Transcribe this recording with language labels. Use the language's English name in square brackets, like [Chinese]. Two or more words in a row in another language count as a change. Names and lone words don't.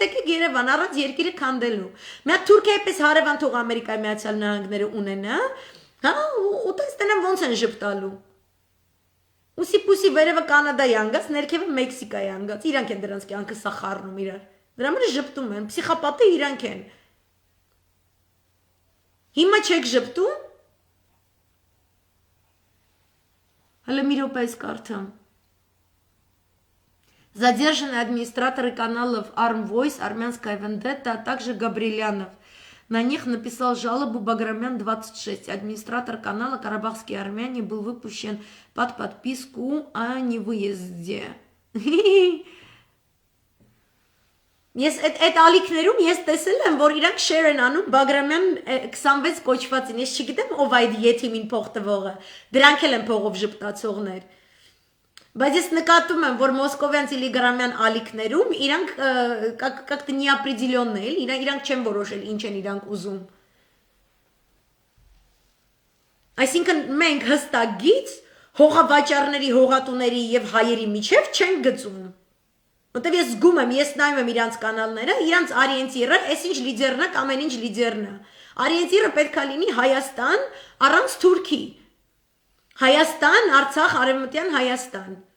[Armenian] եկեք Երևան, առանց երկիրը քանդելու։ Մի հատ Թուրքիա էպես հարևան թող Ամերիկայի Միացյալ Նահանգները ունենա, հա, ու տես տենեմ ոնց են ժպտալու։ Ուսի պուսի վերևը Կանադայի անգած, ներքևը Մեքսիկայի անգած, իրանք են դրանց կյանքը սա խառնում իրար։ Դրա համար ժպտում են, պսիխոպատը իրանք են։ Հիմա չեք ժպտում։ Հələ մի րոպե կարդամ։ [Russian] Задержаны администраторы каналов Arm Voice, Армянская Вендетта, а также Габрилянов. На них написал жалобу Баграмян 26. Администратор канала Карабахские армяне был выпущен под подписку о невыезде. [Armenian] Ես այդ ալիքներում ես տեսել եմ, որ իրանք շեր են անում Բագրամյան 26 կոչվածին, ես չգիտեմ ով այդ եթիմին փող տվողը, դրանք էլ են փողով ժպտացողներ, բայց ես նկատում եմ, որ մոսկովյան տելեգրամյան ալիքներում իրանք [Russian] как-то неопределённо [Armenian] էլ, իրանք չեն որոշել ինչ են իրանք ուզում, այսինքն մենք հստակից հողավաճառների, հողատուների եւ հայերի միջև չեն գծում Որտեվ ես զգում եմ, ես նայում եմ իրանց կանալները, իրանց արիենտիրը, այս ինչ լիդերն է, ամեն ինչ լիդերն է։ Արիենտիրը պետք է լինի Հայաստան առանց Թուրքի։ Հայաստան, Արցախ, Արևմտյան Հայաստան։